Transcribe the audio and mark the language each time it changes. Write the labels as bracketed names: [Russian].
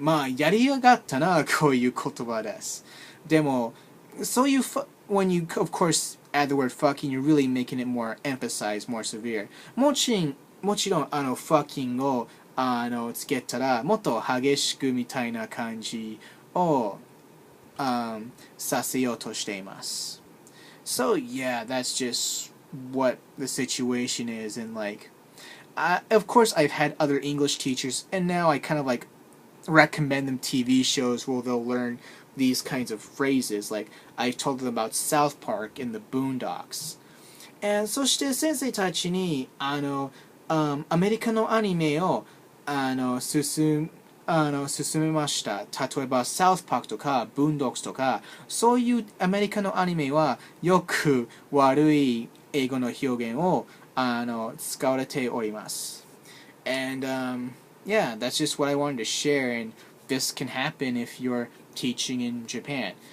[Japanese] まあ、やりやがったな、こういう言葉です。でも、そういう、 [English] when you, of course, add the word fucking, you're really making it more emphasized, more severe. [Japanese] もちろん、fucking を、つけたら、もっと激しくみたいな感じを、させようとしています。 [English] So, yeah, that's just what the situation is, and like, of course, I've had other English teachers, and now I kind of like recommend them TV shows where they'll learn these kinds of phrases. Like I told them about South Park and the Boondocks. [Japanese] And そして先生たちにアメリカのアニメを進めました。例えばサウスパークとかブーンドックスとかそういうアメリカのアニメはよく悪い英語の表現を使われております。 [English] And yeah, that's just what I wanted to share, and this can happen if you're teaching in Japan.